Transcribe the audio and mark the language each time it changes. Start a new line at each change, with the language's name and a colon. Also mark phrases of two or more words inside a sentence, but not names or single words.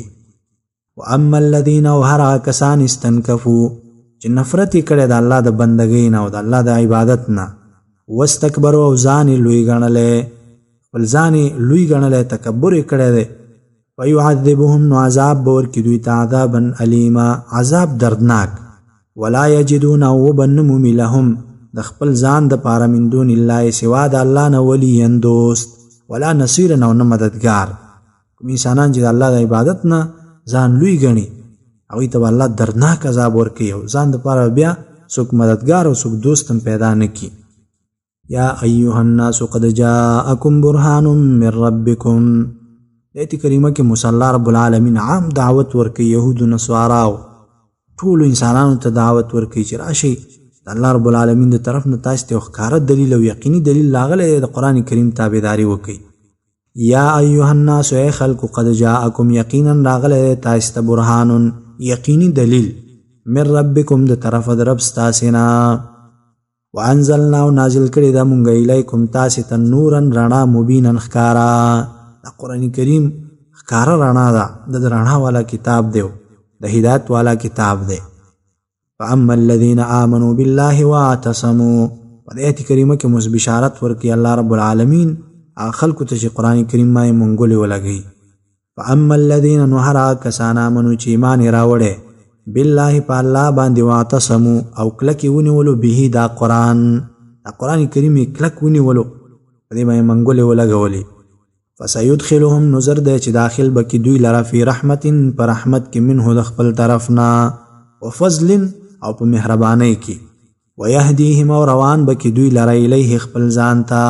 Arabic: واما الذين
Pashto: او هر کسان استنکفوا چې نفرت یې کړی د الله د بندګۍ نه او د الله د عبادت نه واستکبروا او ځان یې لوی ګڼلی خپل ځان یې لوی ګڼلی تکبر یې کړی دی فیعذبهم نو عذاب به ورکړي دوی ته
Arabic: عذابا الیما
Pashto: عذاب دردناک
Arabic: ولا یجدون
Pashto: او وبه نه مومي لهم د خپل ځان دپاره
Arabic: من دون الله
Pashto: سوا د الله نه ولیا دوست
Arabic: ولا نصیرا
Pashto: او نه مددګار. کوم انسانان چې د الله د عبادت نه ځان لوی ګڼي هغوی ته به الله دردناک عذاب ورکوي او ځان دپاره بیا څوک مددګار او څوک دوست هم پیدا نه کړي.
Arabic: یا ایها الناس قد جاءکم برهان من ربکم.
Pashto: آیت کریمه کې موسی
Arabic: الله رب العالمین
Pashto: عام دعوت ورکوي یهودو نصاراو ټولو انسانانو ته دعوت ورکوي چې راشئ د
Arabic: الله رب العالمین
Pashto: د طرف نه تاسو ته یو ښکاره دلیل او یقیني دلیل راغلی د قرآن کریم تابعداري وکړئ.
Arabic: یا ایها الناس
Pashto: ای خلکو
Arabic: قد جاءکم
Pashto: یقینا راغلی تاسو ته برهان یقیني دلیل
Arabic: من ربکم
Pashto: د طرفه د رب ستاسې نه وانزلنا او نازل کړي دا مونږ الیکم تاسې ته نورا رڼا مبینا ښکاره. دا قرآن کریم ښکاره رڼا ده د رڼا والا کتاب دی د هدایت والا کتاب دی.
Arabic: فاما الذين آمنوا بالله واعتصموا
Pashto: په دې آیت کریمه کې موږ بشارت ورکړي
Arabic: الله رب العالمین
Pashto: هغه خلکو ته چې قرآن کریم باندې منګولې ولګوي.
Arabic: فاما الذين
Pashto: نو هر کسان آمنو چې ایمان یې راوړی بالله په الله باندې واعتصموا او کلک یې ونیولو به دا قرآن کریم یې کلک ونیولو په دې باندې منګولې ولګولې فسيدخلهم نظر دی چې داخل به کې دوی لره فی رحمت پر رحمت کې منه د خپل طرف نه وفضل او په مهربانۍ کې ويهديهم او روان به کې دوی لره الیه خپل ځان